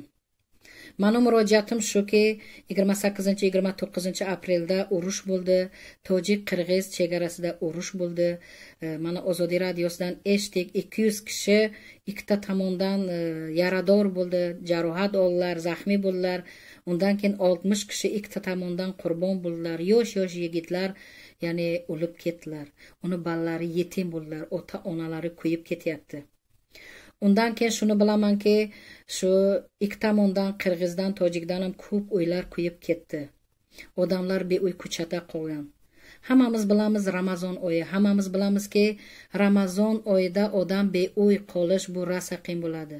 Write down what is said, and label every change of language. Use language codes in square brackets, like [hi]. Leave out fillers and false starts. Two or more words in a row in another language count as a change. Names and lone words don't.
[tg] ману муроҷиатам [uz] шу ки 28-29 апрелда уруш булди, тоҷик қирғиз чегарасida уруш булди. мана озодӣ радиосидан эштик 200 киши икта тамондан ярадор булди, ҷароҳат олдилар, захмӣ булдилар. ундан keyin 60 киши икта тамондан қурбон булдилар. yosh yigitlar ya'ni o'lib ketdilar. uni balalari yetim bo'ldilar, ota onalari kuyib ketyapti. undan keyin shuni bilaman ki shu ikki tomondan qirg'izdan tojikdan ham ko'p uylar kuyib ketdi. odamlar beuy ko'chada qolgan. hammamiz bilamiz Ramazon oyi, hammamiz bilamiz ki Ramazon oyida odam beuy qolish bu rosa qiyin bo'ladi.